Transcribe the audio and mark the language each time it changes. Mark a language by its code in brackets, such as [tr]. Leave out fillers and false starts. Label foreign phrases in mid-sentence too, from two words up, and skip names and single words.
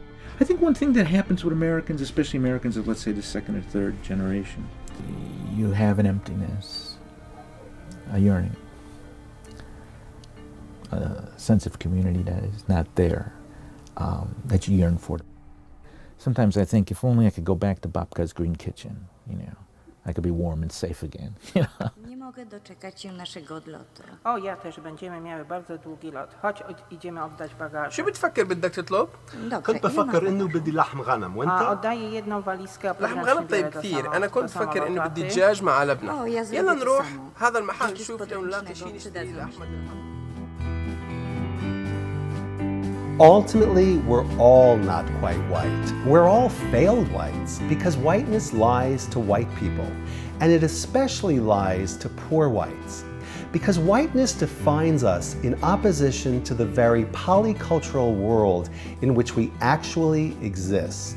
[en] I think one thing that happens with Americans, especially Americans of, let's say, the second or third generation, you have an emptiness, a yearning, a sense of community that is not there, that you yearn for. Sometimes I think if only I could go back to Babka's Green Kitchen, I could be warm and safe again. [pl] Nie mogę doczekać się naszego odlotu. O, ja też. Będziemy miały bardzo długi lot. Chodź, idziemy oddać bagaże. [ar] شو بتفكر بدك تطلب؟ كنت بفكر إنه بدي لحم غنم [pl] oddaję jedną walizkę. [ar] لحم غنم طيب كثير، أنا كنت فكر إنه بدي دجاج مع لبنة. يلا نروح هذا المحل نشوف لو نلاقي شيء نشتري لأحمد. [en] Ultimately, we're all not quite white. We're all failed whites because whiteness lies to white people, and it especially lies to poor whites. Because whiteness defines us in opposition to the very polycultural world in which we actually exist.